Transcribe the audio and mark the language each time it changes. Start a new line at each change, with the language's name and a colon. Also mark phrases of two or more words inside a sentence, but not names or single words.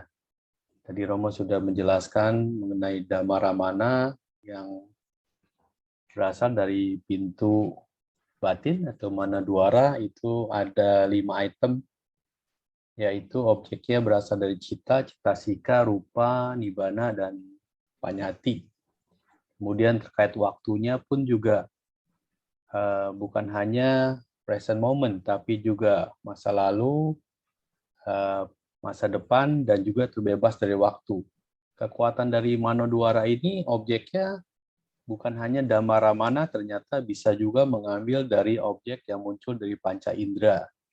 Indonesian: Tadi Romo sudah menjelaskan mengenai Dhamma Ramana yang berasal dari pintu batin atau Manodwara. Itu ada 5 item, yaitu objeknya berasal dari cita,
Pali: citasika, rupa, nibbana,
Indonesian: dan panyati. Kemudian terkait waktunya pun juga bukan hanya
English: present moment,
Indonesian: tapi juga masa lalu, masa depan, dan juga terbebas dari waktu. Kekuatan dari Manodwara ini objeknya bukan hanya Dhamma Ramana, ternyata bisa juga mengambil dari objek yang muncul dari panca indera.